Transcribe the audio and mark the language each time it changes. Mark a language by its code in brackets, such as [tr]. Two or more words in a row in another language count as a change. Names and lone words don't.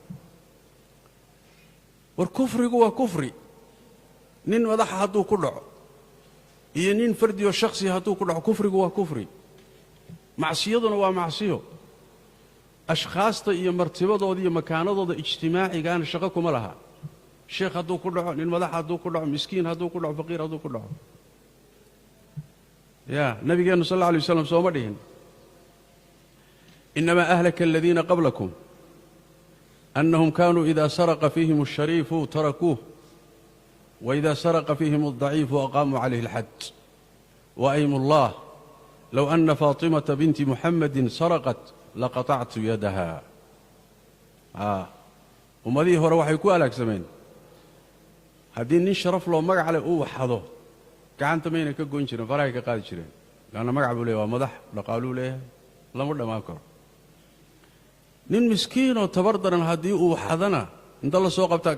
[so] war kufrigu waa kufri nin madax haduu ku dhaco iyo nin fardi oo shakhsi haduu ku dhaco kufrigu waa kufri macsiyaduna waa macsiyo ashkhaasta iyo martibadooda iyo makaanadooda ijtimaaciga shaqo kuma laha sheekh haduu ku dhaco nin madax haduu ku dhaco miskiin haduu ku dhaco faqiir haduu ku dhaco ya nabigeena [ar] صلى الله عليه وسلم [so] soo ma dhihin [ar] إنما أهلك الذين قبلكم أنهم كانوا إذا سرق فيهم الشريف تركوه وإذا سرق فيهم الضعيف أقاموا عليه الحد وايم الله لو أن فاطمة بنت محمد سرقت لقطعت يدها [so] umadii hore waxay ku alaagsameen haddii nin sharaf loo magac leh uu waxado gacanta mayna ka goyn jirin faraha ka qaadi jireen laana magac buu leeyahay waa madax dhaqaaluu leeyahay lama dhamaan karo nin miskiin oo tabardaran haddii uu waxadana inta la soo qabtaa